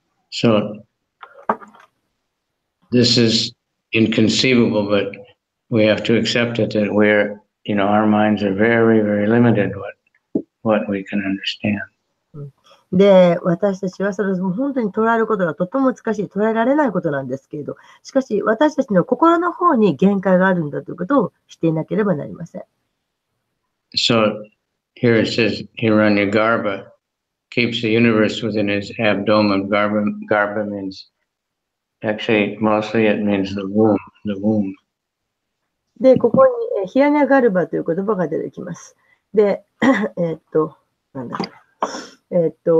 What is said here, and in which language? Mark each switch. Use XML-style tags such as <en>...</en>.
<en>So this is inconceivable, but we have to accept it that our minds are very, very limited what we can understand.</en> <ja>で、私たちはそれを本当に捉えることがとても難しい、捉えられないことなんですけれど、しかし私たちの心の方に限界があるんだということをしていなければなりません。</ja> <en>So here it says, Hiranyagarbha keeps the universe within his abdomen. Garbha means, actually, mostly it means the womb.</en> <ja>で、ここにヒラニャガルバという言葉が出てきます。で、なんだっけ。</ja>